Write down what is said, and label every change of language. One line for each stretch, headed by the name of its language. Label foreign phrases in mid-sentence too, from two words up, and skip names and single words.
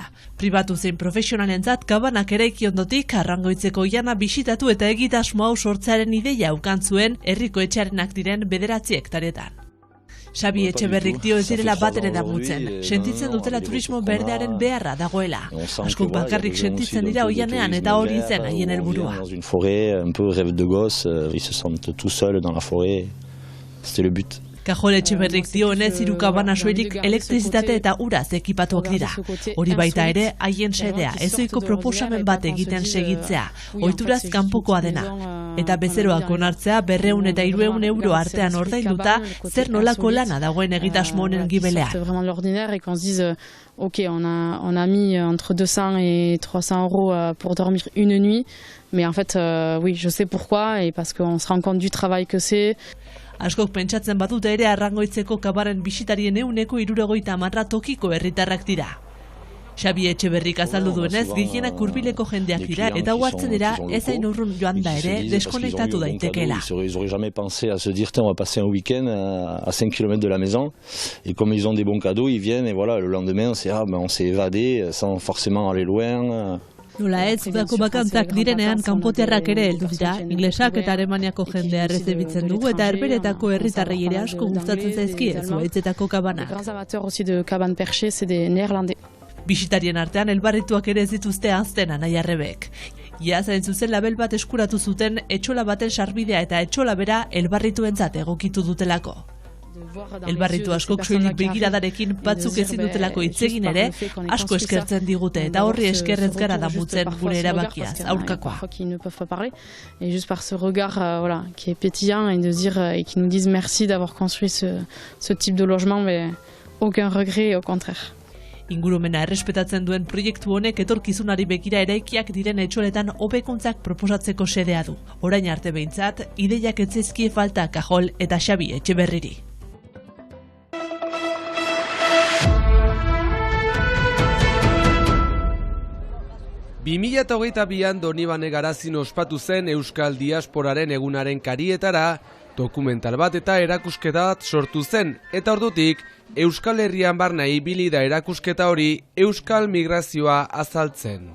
Basque: Pribatu zein profesionalentzat kabanak eraiki ondotik Arrangoitzeko oiana bisitatu eta egitasmo hau sortzearen ideia ukan zuen herriko etxearenak diren 9 hektaretan. Xabi Etxeberrik dio ez direla batere damutzen. Sentitzen dutela turismo berdearen beharra dagoela. Askok bakarrik sentitzen dira oianean eta hori zen haien helburua.
French: Dans une forêt un peu rêve de gosse, ils se sentent tout seuls dans la forêt. C'était le but.
Basque: Kajol Etxeberrik dio honez 3 kabana soilik elektrizitate eta uraz ekipatuak dira. Hori baita ere haien sedea, ezoiko proposamen bat egiten segitzea, ohituraz kanpokoa dena. Eta bezeroak onartzea 200 eta 300 euro artean ordainduta zer nolako lana dagoen egitasmo honen gibelean.
French: Ok, on a mis entre 200 et 300 euros pour dormir une nuit, mais en fait, oui, je sais pourquoi, et parce qu'on se rend compte du travail que c'est.
Basque: Askok pentsatzen badute ere Arrangoitzeko kabaren bisitarien 160 tokiko herritarrak dira. Xabi Etxeberrik azaldu duenez, gehienak hurbileko jendeak dira eta hartzen dira ez hain urrun joan da ere deskonektatu daitekeela.
French: Ils auraient jamais pensé à se dire on va passer un week-end à 5 km de la maison et comme ils ont des bons cadeaux, ils viennent et voilà, le lendemain on s'est évadé sans forcément aller loin.
Basque: Nola ez, udako bakantzak direnean kanpotiarrak ere heldu dira, inglesak eta Alemaniako jendea errezebitzen dugu eta herberetako herritarrei ere asko gustatzen zaizkie zuhaitzetako kabanak. Bisitarien artean elbarrituak ere ez dituzte ahazten Aiarrebek. Iaz hain zuzen label bat eskuratu zuten etxola baten sarbidea eta etxola bera elbarrituentzat egokitu dutelako. Elbarritu askok soilik begiradarekin batzuk ezin dutelako hitzegin ere, asko eskertzen digute eta horri eskerrez gara damutzen gure erabakiaz, aurkakoa.
French: Et juste par ce regard qui est pétillant et de dire et qui nous disent merci d'avoir construit ce type de logement, mais aucun regret, au contraire.
Basque: Ingurumena errespetatzen duen proiektu honek etorkizunari begira eraikiak diren etxoletan hobekuntzak proposatzeko xedea du. Orain arte behintzat, ideiak ez zaizkie falta Kajol eta Xabi Etxeberriri. Bimila eta hogeita bian Donibane Garazin ospatu zen Euskal Diasporaren egunaren karietara, dokumental bat eta erakusketa bat sortu zen, eta ordutik Euskal Herrian barna ibili da erakusketa hori Euskal Migrazioa azaltzen.